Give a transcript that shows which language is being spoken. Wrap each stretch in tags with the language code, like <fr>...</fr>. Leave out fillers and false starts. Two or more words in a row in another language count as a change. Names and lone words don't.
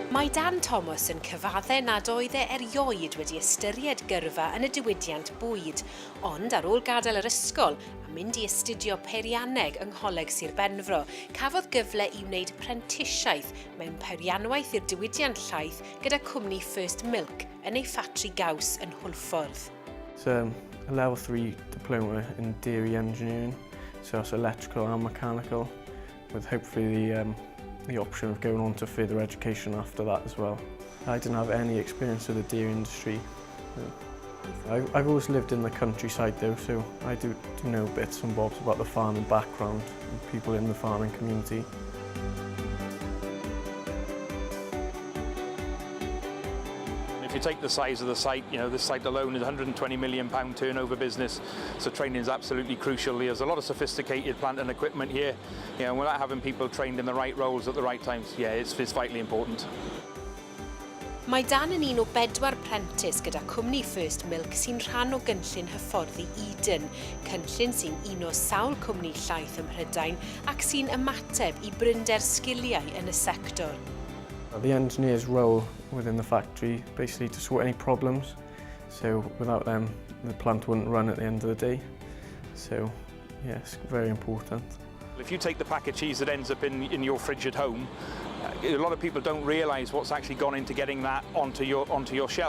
<cy>Dan Thomas yn cyfaddau nad oedd e erioed wedi ystyried gyrfa yn y diwydiant bwyd, ond ar ôl gadael yr ysgol a mynd i astudio peirianneg yng Ngholeg Sir Benfro, cafodd gyfle i wneud prentisiaeth mewn peirianwaith i'r diwydiant llaeth gyda cwmni First Milk yn ei ffatri gaws yn Hwlffordd.</cy> <en>It's a level 3 diploma in dairy engineering, so it's electrical and mechanical, with hopefully the option of going on to further education after that as well. I didn't have any experience with the dairy industry. I've always lived in the countryside though, so I do know bits and bobs about the farming background and people in the farming community. If you take the size of the site, this site alone is a £120 million turnover business, so training is absolutely crucial. There's a lot of sophisticated plant and equipment here, and without having people trained in the right roles at the right times, it's vitally important.</en> <cy>Mae Dan yn un o 4 prentis gyda cwmni First Milk sy'n rhan o gynllun hyfforddi Eden, cynllun sy'n uno sawl cwmni llaeth ym Mhrydain ac sy'n ymateb i brynder sgiliau yn y sector.</cy> <en>The engineer's role within the factory basically to sort any problems, so without them the plant wouldn't run at the end of the day, so yes, very important. If you take the pack of cheese that ends up in your fridge at home, a lot of people don't realise what's actually gone into getting that onto your shelf.</en>